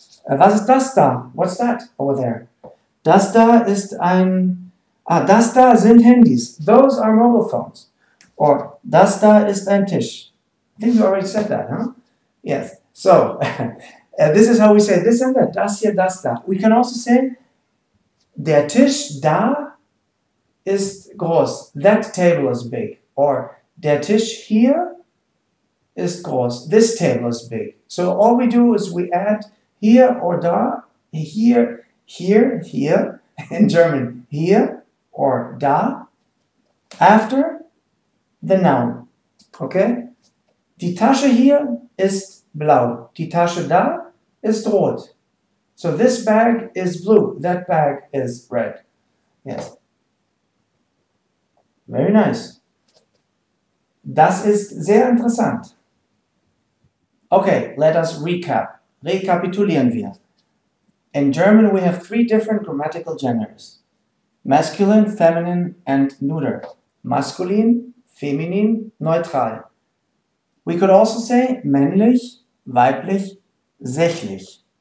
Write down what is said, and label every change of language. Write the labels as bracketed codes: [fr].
[de] Was ist das da? [en] What's that over there? [de] Das da ist ein... das da sind Handys. [en] Those are mobile phones. Or [de] das da ist ein Tisch. [en] I think you already said that, huh? Yes. So, this is how we say this and that. [de] Das hier, das da. [en] We can also say, [de] der Tisch da ist groß. [en] That table is big. Or, [de] der Tisch hier [en] ist groß. This table is big. So all we do is we add hier or da, here, here, here, in German, hier or da, after the noun. Okay? [de] Die Tasche hier ist blau. Die Tasche da ist rot. [en] So this bag is blue. That bag is red. Yes. Very nice. [de] Das ist sehr interessant. [en] Okay, let us recap. [de] Rekapitulieren wir. [en] In German we have 3 different grammatical genders. Masculine, feminine, and neuter. [de] Maskulin, feminin, neutral. [en] We could also say [de] männlich, weiblich, sächlich.